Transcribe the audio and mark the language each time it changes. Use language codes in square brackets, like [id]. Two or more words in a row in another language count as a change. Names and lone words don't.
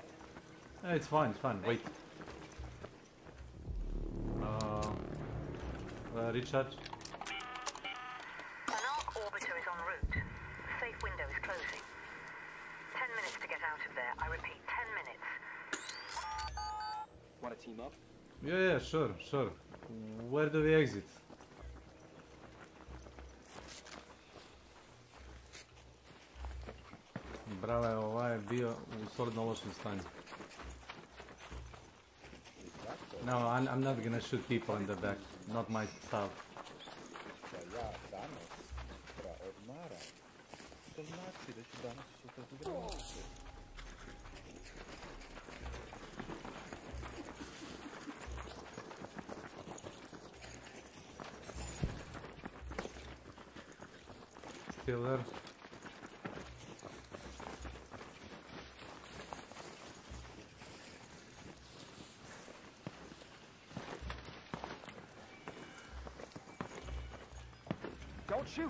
[en] It's fine, wait. Recharge. An arc orbiter is en route. The safe window is closing. 10 minutes to get out of there. I repeat, 10 minutes. Want to team up? Yeah, sure. Where do we exit? [sr] Brale, ovaj je bio u solidno lošem stanju. [en] No, I'm not gonna shoot people in the back. Not my style. [sr] Ja danas odmaram. To znači da ću danas sutra gledati. [en] Still there? Don't shoot!